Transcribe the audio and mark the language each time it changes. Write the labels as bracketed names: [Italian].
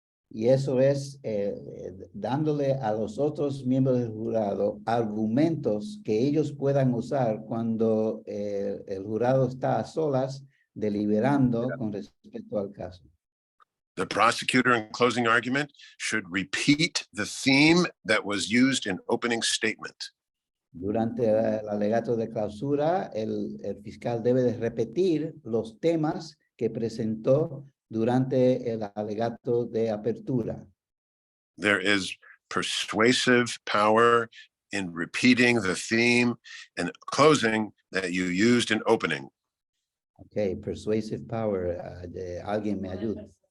[Spanish] Y eso es dándole a los otros miembros del jurado argumentos que ellos puedan usar cuando el jurado está a solas deliberando con respecto al caso. [English] The prosecutor in closing argument should repeat the theme that was used in opening statement. [Spanish] Durante el alegato de clausura, el fiscal debe de repetir los temas que presentó durante el alegato de apertura. [English] There is persuasive power in repeating the theme and closing that you used in opening. [Spanish] Okay, [English] persuasive power, [Spanish] alguien me ayuda.